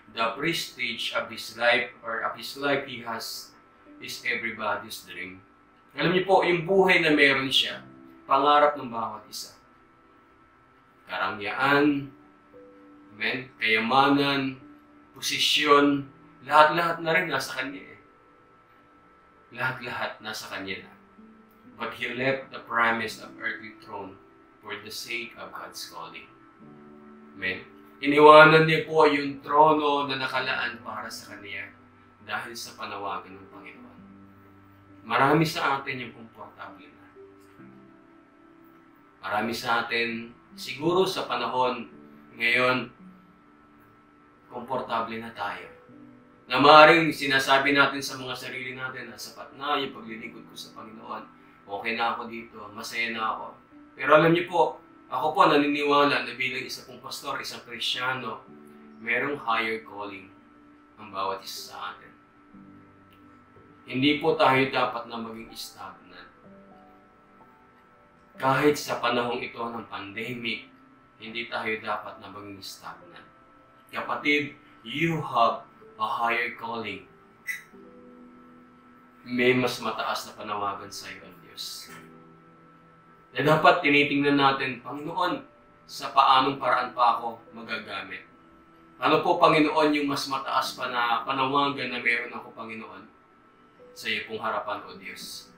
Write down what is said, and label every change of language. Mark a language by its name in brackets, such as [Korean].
[English] The prestige of his life or of his life he has is everybody's dream. [Filipino] Alam niyo po, yung buhay na meron siya, pangarap ng bawat isa. Karangyaan, amen, kayamanan, posisyon, lahat-lahat na rin nasa kanya eh. Lahat-lahat nasa kanya na. [English] But he left the promise of earthly throne for the sake of God's calling. Amen. [Filipino] Iniwanan niya po yung trono na nakalaan para sa kanya dahil sa panawagan ng Panginoon. Marami sa atin yung komportable na. Marami sa atin, siguro sa panahon ngayon, komportable na tayo. Na maaaring sinasabi natin sa mga sarili natin na sapat na yung paglilingkod ko sa Panginoon. Okay na ako dito, masaya na ako. Pero alam niyo po, ako po naniniwala na bilang isa pong pastor, isang Kristiyano, merong [English] higher calling [Filipino] ang bawat isa sa atin. Hindi po tayo dapat na maging stagnant. Kahit sa panahong ito ng pandemic, hindi tayo dapat na maging stagnant. [English] Kapatid, you have a higher calling. [Filipino] May mas mataas na panawagan sa iyo ang Diyos. Na dapat tinitingnan natin, Panginoon, sa paanong paraan pa ako magagamit. Ano po, Panginoon, yung mas mataas pa na panawagan na meron ako, Panginoon, sa iyo pong harapan, O Diyos.